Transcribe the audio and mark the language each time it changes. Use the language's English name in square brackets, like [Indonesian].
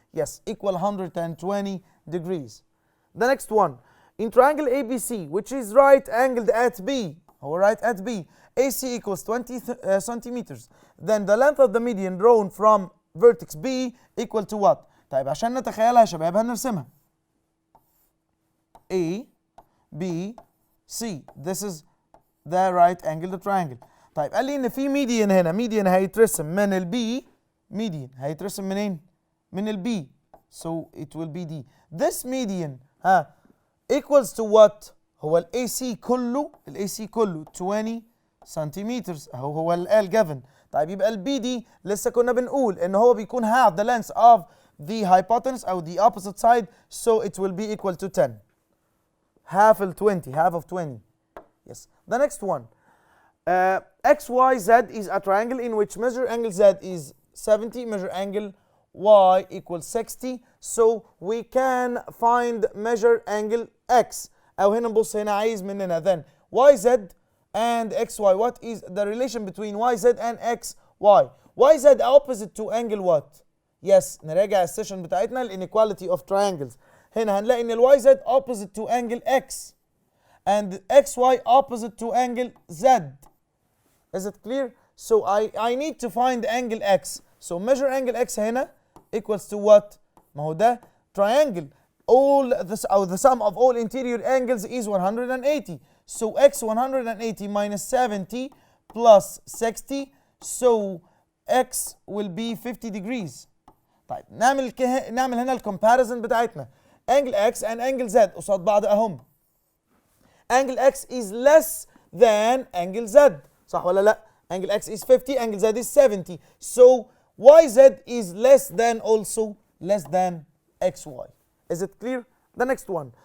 [English] Yes, equal 120 degrees. The next one, in triangle ABC, which is right angled at B, or right at B, AC equals 20 centimeters. Then the length of the median drawn from vertex B equal to what? [Arabic] طيب عشان نتخيلها يا شباب هنرسمها. [English] A, B, C. This is the right angled triangle. [Arabic] طيب قال لي ان في median هنا، median هيترسم من البي، median هيترسم منين؟ من البي. [English] So it will be D. This median equals to what؟ [Arabic] هو ال AC كله، ال AC كله 20 سنتيمتر هو ال given. طيب يبقى ال B دي لسه كنا بنقول ان هو بيكون [English] half the length of the hypotenuse او the opposite side, so it will be equal to 10. Half of 20, half of 20. Yes. The next one. XYZ is a triangle in which measure angle Z is 70, measure angle Y equals 60. So we can find measure angle X. [Arabic] أو هنا نبص هنا عايز مننا [English] then YZ and XY. What is the relation between YZ and XY? YZ opposite to angle what? Yes, [Arabic] نراجع السيشن بتاعتنا ال [English] inequality of triangles. [Arabic] هنا هنلاقي ان ال [English] YZ opposite to angle X and XY opposite to angle Z. Is it clear? So I need to find angle X. So measure angle X هنا equals to what? [Arabic] ما هو ده triangle. [English] All this or the sum of all interior angles is 180. So X 180 minus 70 plus 60. So X will be 50 degrees. [Arabic] طيب نعمل هنا الكومباريزن بتاعتنا. [English] Angle X and angle Z [Arabic] قصاد بعض اهم. [English] Angle X is less than angle Z. [Arabic] صح ولا لا؟ [English] Angle X is 50, angle Z is 70. So YZ is less than also less than XY. Is it clear? The next one.